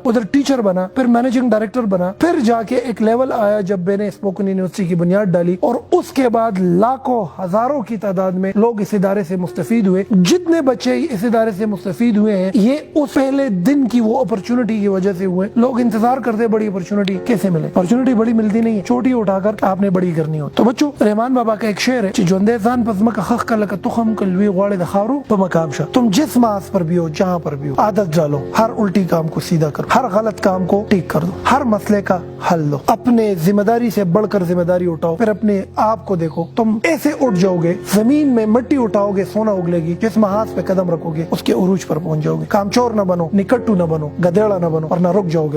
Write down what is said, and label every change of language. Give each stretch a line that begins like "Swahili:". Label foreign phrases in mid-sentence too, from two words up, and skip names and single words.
Urdu: ادھر ٹیچر بنا, پھر
English: managing director
Urdu: بنا. پھر جا کے ایک لیول آیا جب میں نے اسپوکن یونیورسٹی کی بنیاد ڈالی, اور اس کے بعد لاکھوں ہزاروں کی تعداد میں لوگ اس ادارے سے مستفید ہوئے. جتنے بچے اس ادارے سے مستفید ہوئے ہیں یہ اس پہلے دن کی وہ اپرچونٹی کی وجہ سے ہوئے. لوگ انتظار کرتے بڑی اپرچونٹی کیسے ملے. اپرچونٹی بڑی ملتی نہیں ہے, چھوٹی اٹھا کر آپ نے بڑی کرنی ہو. تو بچوں, رحمان بابا کا ایک شعر ہے,
Pashto: ژوندے ځان په ځمکه خښ کړه لکه تخم که لوی غواړې د خاورو په مقام شه.
Urdu: تم جس محاذ پر بھی ہو, جہاں پر بھی ہو, عادت ڈالو, ہر الٹی کام کو سیدھا کرو, ہر غلط کام کو ٹھیک کر دو, ہر مسئلے کا حل دو. اپنے ذمہ داری سے بڑھ کر ذمہ داری اٹھاؤ. پھر اپنے آپ کو دیکھو, تم ایسے اٹھ جاؤ گے, زمین میں مٹی اٹھاؤ گے سونا اگلے گی. جس محاذ پہ قدم رکھو گے اس کے عروج پر پہنچ جاؤ گے. کامچور نہ بنو, نکٹو نہ بنو, گدیڑا نہ بنو, اور نہ رک جاؤ گے.